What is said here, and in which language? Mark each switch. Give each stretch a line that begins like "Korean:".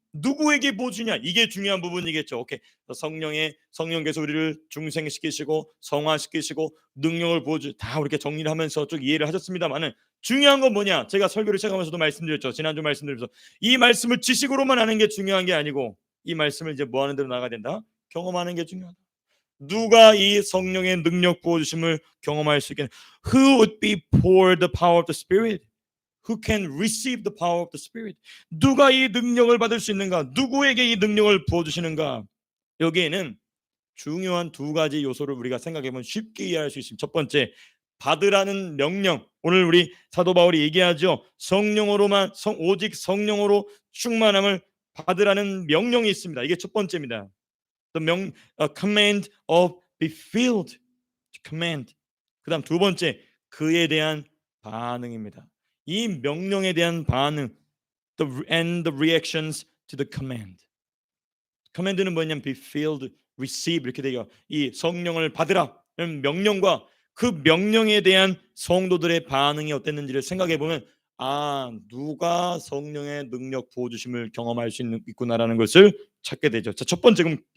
Korean: 누구에게 보여주냐? 이게 중요한 부분이겠죠. 오케이. 성령께서 우리를 중생시키시고 성화시키시고 능력을 다 이렇게 정리를 하면서 쭉 이해를 하셨습니다만은 중요한 건 뭐냐? 제가 설교를 시작하면서도 말씀드렸죠. 지난주 말씀드리면서 이 말씀을 지식으로만 아는 게 중요한 게 아니고 이 말씀을 이제 뭐 하는 대로 나가야 된다? 경험하는 게 중요하다. 누가 이 성령의 능력 부어주심을 경험할 수 있겠냐?
English: Who would be poured the power of the Spirit? Who can receive the power of the Spirit?
Korean: 누가 이 능력을 받을 수 있는가? 누구에게 이 능력을 부어주시는가? 여기에는 중요한 두 가지 요소를 우리가 생각해보면 쉽게 이해할 수 있습니다. 첫 번째, 받으라는 명령. 오늘 우리 사도 바울이 얘기하죠. 오직 성령으로 충만함을 받으라는 명령이 있습니다. 이게 첫 번째입니다.
English: command of be filled. command.
Korean: 그다음 두 번째, 그에 대한 반응입니다. 이 명령에 대한 반응,
English: and the reactions to the command.
Korean: command는 뭐냐면 be filled, receive 이렇게 되죠. 이 성령을 받으라 이런 명령과 그 명령에 대한 성도들의 반응이 어땠는지를 생각해 보면 누가 성령의 능력 부어주심을 경험할 수 있구나라는 것을 찾게 되죠. 자, 첫 번째 그럼